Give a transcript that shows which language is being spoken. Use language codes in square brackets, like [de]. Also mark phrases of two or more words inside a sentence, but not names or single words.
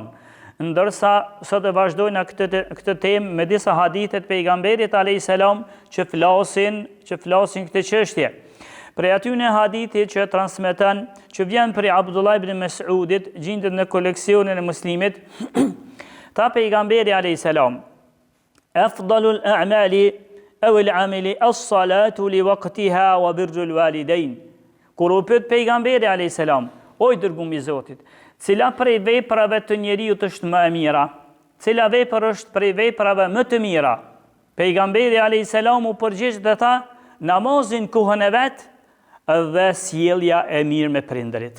[sq] Ndërsa sot e vazhdojna këtë temë me disa hadithe të pejgamberit [ar] عليه السلام [sq] që flasin këtë çështje. Prej atyne hadithi që transmeton, që vjen prej Abdullah ibn Mas'udit, gjendet në koleksionin e Muslimit, ta pejgamberi [ar] عليه السلام: "أفضل الأعمال أو العمل الصلاة لوقتها وبر الوالدين." [sq] Kur u pyet pejgamberi [ar] عليه السلام: [sq] "O I dërguar I Zotit, cila prej veprave të njeriut është më e mira? Cila vepër është prej veprave më të mira?" Pejgamberi [ar] عليه السلام [sq] u përgjigj dhe tha: "Namazin kohën e vet dhe sjellja e mirë me prindërit."